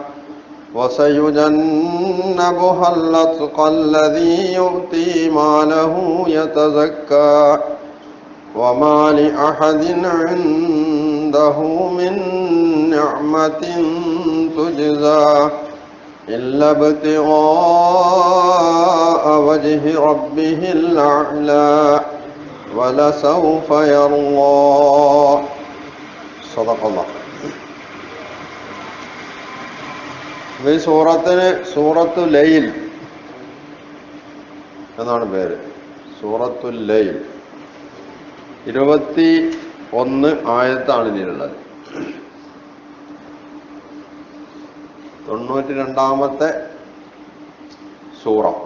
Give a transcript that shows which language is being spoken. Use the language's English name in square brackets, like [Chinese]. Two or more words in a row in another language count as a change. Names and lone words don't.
[Arabic] وسيجنبها الأتقى الذي يؤتي ماله يتزكى وما لأحد عنده من نعمة تجزى إلا ابتغاء وجه ربه الأعلى ولسوف يرضى. صدق الله. [Malayalam] ഈ സൂറത്തിന് സൂറത്തു ലൈൽ എന്നാണ് പേര്. സൂറത്തുൽ ലൈൽ 21 ആയത്താണ് ഇതിലുള്ളത്. 92ാമത്തെ സൂറ.